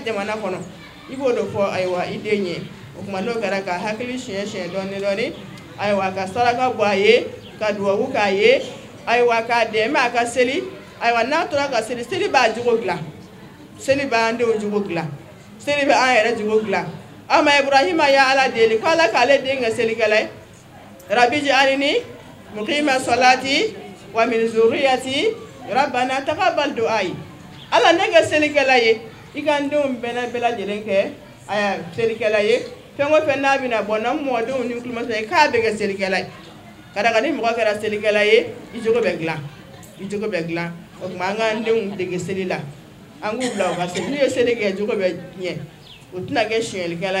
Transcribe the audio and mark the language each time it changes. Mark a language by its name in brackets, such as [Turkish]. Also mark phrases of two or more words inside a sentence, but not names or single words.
[Bambara] jamana kɔnɔ i b'o de fɔ ayiwa i den ye o tuma n'o kɛra ka hakili siɲɛ dɔɔni ayiwa ka saraka bɔ a ye ka duwawu k'a ye ayiwa k'a dɛmɛ a ka seli ayiwa n'a tora ka seli b'a jogo dilan seli b'an denw jogo dilan seli bɛ an yɛrɛ jogo dilan ama Ibrahima ya ala deli ko ala k'ale den kɛ selikɛla ye [Arabic] رب اجعلني مقيم الصلاة ومن ذريتي ربنا تقبل دعاء [Bambara] ala ne kɛ selikɛla ye i ka n denw bɛɛ lajɛlen kɛ selikɛla ye fɛn o fɛn n'a bɛna bɔ n'an mɔdenw ni kulomasɛ ye k'a bɛ kɛ selikɛla ye ka da kan ni mɔgɔ kɛra selikɛla ye i jogo bɛ dilan o kuma an k'an denw dege seli la an k'u bila u ka seli n'u ye seli kɛ cogo bɛ ɲɛ o tɛna kɛ siyɛnlikɛla